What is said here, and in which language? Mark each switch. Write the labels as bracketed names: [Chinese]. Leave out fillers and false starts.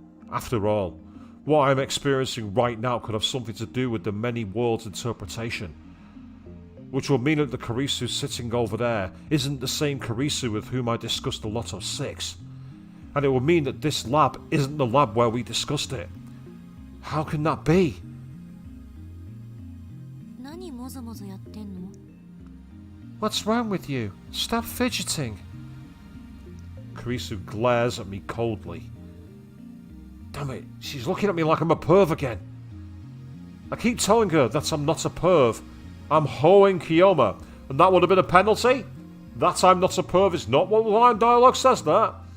[English] After all, what I'm experiencing right now could have something to do with the many worlds interpretation. Which will mean that the Karisu sitting over there isn't the same Karisu with whom I discussed the Lotto 6. And it will mean that this lab isn't the lab where we discussed it. How can that be? [Japanese] 何もぞもぞやってんの？ [English] What's wrong with you? Stop fidgeting. Karisu glares at me coldly. Damn it, she's looking at me like I'm a perv again. I keep telling her that I'm not a perv. I'm hoeing Kiyoma. And that would have been a penalty? That I'm not a perv is not what the line dialogue says that.